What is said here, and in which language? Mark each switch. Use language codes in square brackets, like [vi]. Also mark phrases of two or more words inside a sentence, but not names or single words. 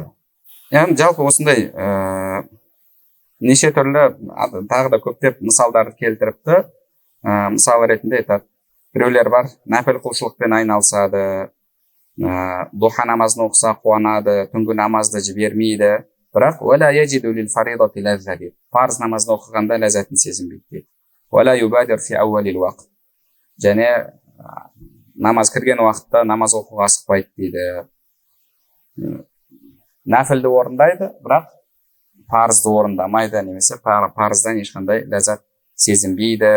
[kk] Яғни жалпы осындай неше түрлі тағы да көптеп мысалдарды келтіріпті. Мысал ретінде айтады, біреулер бар, нәпіл құлшылықпен айналысады, духа намазын оқыса қуанады, түнгі намазды жібермейді, бірақ [ar] ولا يجد للفريضة لذة, [kk] парыз намазды оқығанда ләззатын сезінбейді дейді. [ar] ولا يبادر في أول الوقت, [kk] және намаз кірген уақытта намаз оқуға асықпайды дейді. Нәпілді орындайды, бірақ парызды орындамайды, немесе парыздан ешқандай ләззат сезінбейді.